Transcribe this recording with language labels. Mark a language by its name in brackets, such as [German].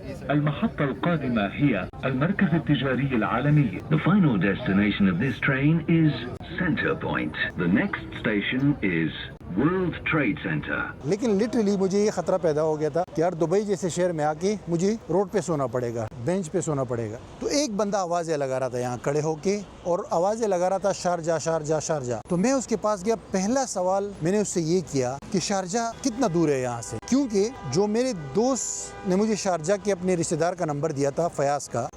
[Arabic] المحطة القادمة هي المركز التجاري العالمي. [English] The final destination of this train is Center Point. The next station is World Trade Center. [Hindi] लेकिन literally मुझे ये खतरा पैदा हो गया था कि यार दुबई जैसे शहर में आके मुझे रोड पे सोना पड़ेगा, बेंच पे सोना पड़ेगा। तो एक बंदा आवाज़ें लगा रहा था यहाँ खड़े होके और आवाज़ें लगा रहा था शारजा शारजा शारजा। तो मैं उसके पास गया, पहला सवाल मैंने उससे ये किया कि शारजा कितना दूर है यहाँ से, क्योंकि जो मेरे दोस्त ने मुझे शारजा के अपने रिश्तेदार का नंबर दिया था फयाज का।